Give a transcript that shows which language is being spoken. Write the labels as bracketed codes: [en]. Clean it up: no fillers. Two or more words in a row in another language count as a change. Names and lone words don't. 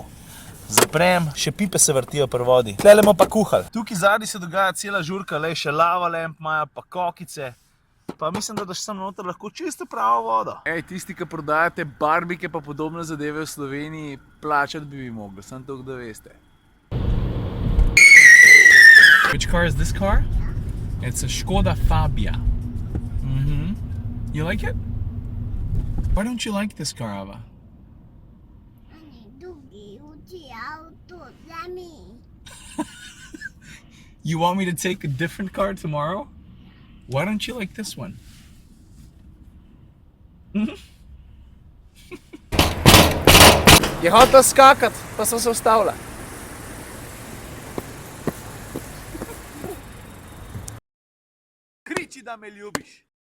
[sl] Zaprem, še pipe se vrtijo pri vodi. Tlele bomo pa kuhali. Tukaj zadnji se dogaja cela žurka, le še [en] lava lamp [sl] imajo, pa kokice. Pa mislim, da daš sem noter lahko čisto pravo vodo. Ej, tisti, ki prodajate barbike pa podobne zadeve v Sloveniji, plačati bi mogli, samo toliko, da veste. [en] Which car is this car? It's a Škoda Fabia. You like it? Why don't you like this car, Ava? You want me to take a different car tomorrow? Why don't you like this one? [sl] Je hotel skakati, pa sem se ustavila. Kriči, da me ljubiš.